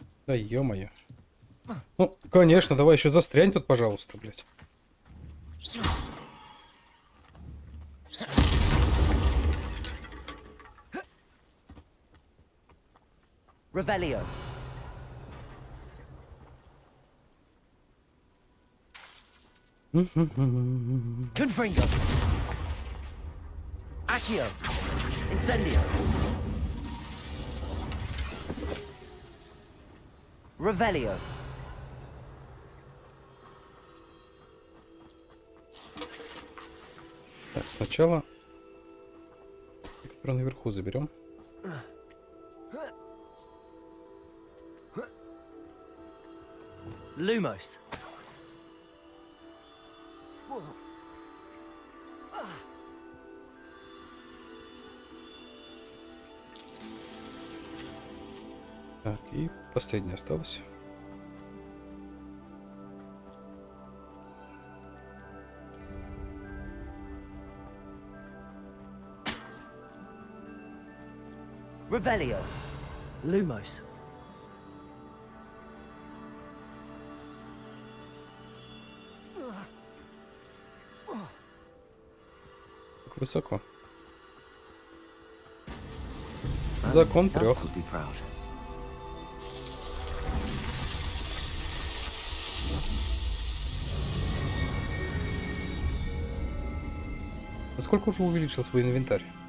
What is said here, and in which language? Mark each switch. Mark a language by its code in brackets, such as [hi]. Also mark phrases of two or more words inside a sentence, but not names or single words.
[ru] Да ё-моё. Ну, конечно, давай еще застрянь тут, пожалуйста, блядь. Revelio. Confringo. Accio. Incendio. Revelio. Так, сначала, который наверху, заберем. Lumos. Так, и последнее осталось. Revelio. Lumos. Так высоко. Закон трех. Насколько уже увеличил свой инвентарь?